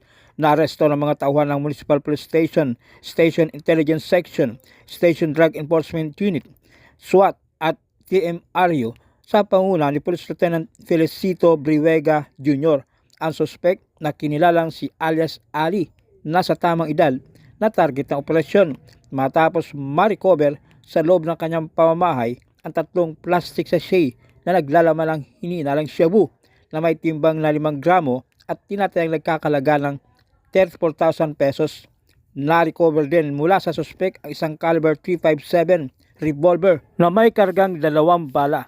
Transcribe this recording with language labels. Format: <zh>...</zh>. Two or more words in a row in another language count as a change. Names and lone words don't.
<tl>Naaresto ng mga tauhan ng Municipal Police Station, Station Intelligence Section, Station Drug Enforcement Unit, SWAT at TMRU sa panguna ni Police Lieutenant Felicito Briwega Jr. Ang suspect na kinilalang si alias Ali, nasa tamang edad na target ng operasyon matapos ma-recover sa loob ng kanyang pamamahay ang 3</tl> <en>plastic sachet</en> <tl>na naglalaman ng hininalang shabu na may timbang na 5 gramo at tinatayang nagkakalaga ng 34,000 pesos. Na-recover din mula sa suspect ang isang caliber .357 revolver na may kargang 2 bala.</tl>